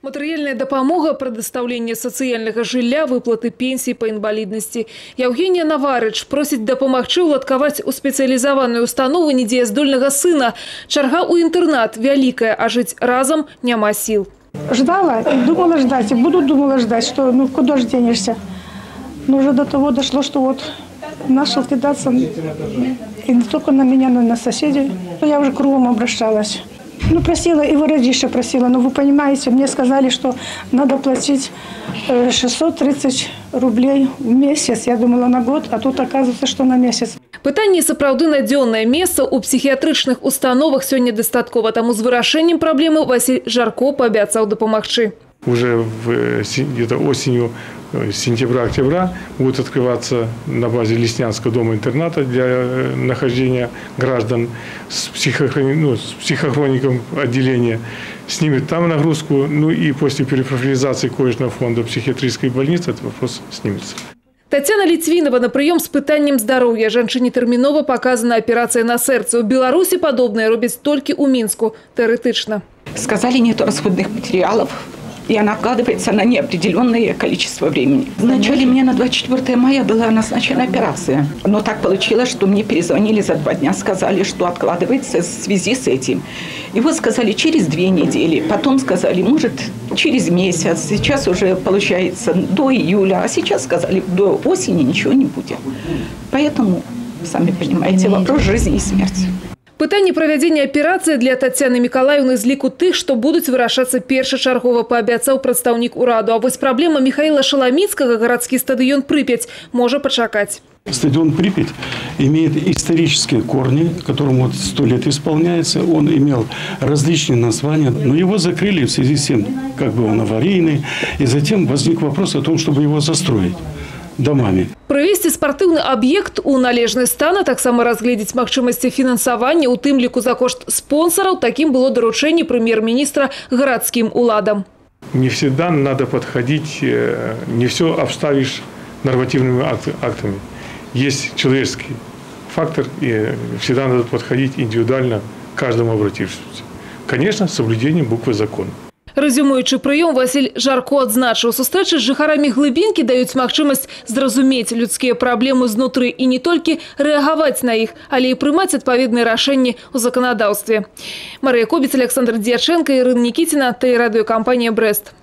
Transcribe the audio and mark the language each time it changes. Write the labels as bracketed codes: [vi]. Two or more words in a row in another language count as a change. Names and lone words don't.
[be] Матэрыяльная дапамога, прадастаўленне сацыяльнага жылля, выплаты пенсій па інваліднасці. Евгения Наварыч просіць дапамагчы уладкаваць у спецыялізаваную установу недзеяздольнага сына. Чарга ў інтэрнат вялікая, а жыць разам няма сіл. [ru] Ждала и думала ждать, и думала ждать, что ну куда же денешься. Но уже до того дошло, что вот начал кидаться, и не только на меня, но и на соседей. Я уже кругом обращалась. Ну, просила, и городище просила, но вы понимаете, мне сказали, что надо платить 630 рублей в месяц. Я думала на год, а тут оказывается, что на месяц. Пытанне сапраўды надзённае месца ў псіхіятрычных установах сёння дастаткова. Таму з вырашэннем праблемы Василь Жарко паабяцаў дапамагчы. Уже где-то осенью, сентября-октября будут открываться на базе Леснянского дома-интерната для нахождения граждан с психохроником отделения. Снимет там нагрузку, ну и после перепрофилизации коечного фонда психиатрической больницы этот вопрос снимется. [be] Татьяна Литвинова на прыём з пытаннем здароўя. Жанчыне тэрмінова [ru] показана аперация на сердце. У Беларуси подобное [be] робяць толькі ў Мінску. Тэоретычна. [ru] Сказали, нет расходных материалов. И она откладывается на неопределенное количество времени. Вначале мне на 24 мая была назначена операция. Но так получилось, что мне перезвонили за 2 дня, сказали, что откладывается в связи с этим. И вот сказали через 2 недели. Потом сказали, может, через месяц. Сейчас уже получается до июля. А сейчас сказали, до осени ничего не будет. Поэтому, сами понимаете, вопрос жизни и смерти. [be] Пытанне правядзення аперацыі для Тацяны Мікалаеўны з ліку тых, што будуць вырашацца першачаргова, паабяцаў прадстаўнік ураду. А вось праблема Михаила Шаламіцкага, гарадскі стадыён «Припять», можа пачакаць. [ru] Стадион «Припять» имеет исторические корни, которому 100 лет исполняется. Он имел различные названия, но его закрыли в связи с тем, как бы он аварийный. И затем возник вопрос о том, чтобы его застроить домами. [be] Прывесці спартыўны аб'ект у належны стан, а таксама разгледзець магчымасці фінансавання, у тым ліку за кошт спонсораў, [ru] таким было доручение премьер-министра городским уладам. Не всегда надо подходить, не все обставишь нормативными актами. Есть человеческий фактор, и всегда надо подходить индивидуально к каждому обратившемуся. Конечно, с соблюдением буквы закона. [be] Резюмуючы прыём, Василь Жарко адзначыў, сустрэчы з жыхарамі глыбінкі даюць магчымасць зразумець людскія праблемы знутры і не толькі рэагаваць на іх, але і прымаць адпаведныя рашэнні ў заканадаўстве. Марыя Кобец, Александр Дьяченко, Ірына Нікіціна, тэлерадыёкампанія «Брест».